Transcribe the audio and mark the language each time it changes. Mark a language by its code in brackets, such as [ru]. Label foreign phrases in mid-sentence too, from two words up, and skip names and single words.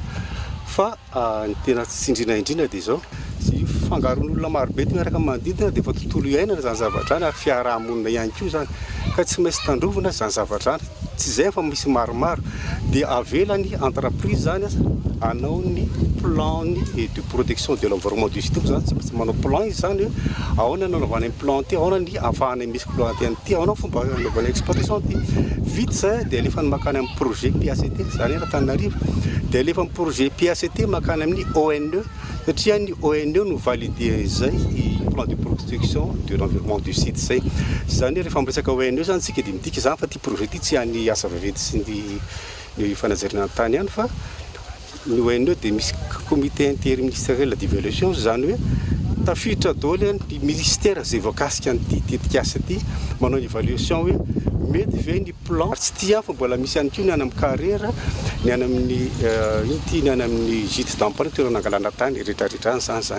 [mg] Fa ny tena tsindrina indrindra dia izao. Fangaron'olona maro be miaraka manodidina dia efa tontolo iainana izany zavatra any ary fiarahamonina ihany koa izany. Ka tsy maintsy tandrovana izany zavatra any. Tsy izay fa misy maromaro dia avela ny entreprise izany anao ny [fr] plan de protection de l'environnement du site [mg] izany. Tsy maintsy manao plan izy izany hoe ahoana ny anaovana implanté, ahoana ny ahafahana misy planté an'ity, ahoana fomba anaovana exploitation an'ity. Vita izay dia alefa ny makany amin'ny projet PACT izany Antananarivo. Dia alefa amin'ny projet PACT makany amin'ny ONE satria ny ONE no validé izay [fr] plan de protection de l'environnement du site [mg] izay. Izany rehefa miresaka ONE izany tsika dia midika izany fa ity projet ity tsy any asa vaventy sy ny fanazarana tany ihany fa ny ONE dia misy [fr] comité interministériel d'évaluation [mg] izany hoe tafiditra daholo ny ministère izay voakasika an'ity tetika asa ity manao ny évaluation hoe mety ve ny plan tsy tia fa mbola misy ihany koa ny any amin'ny carrière ny any amin'ny ity ny any amin'ny [fr] gîte d'emprunt [mg] toerana angalana tany rehetrarehetra izany.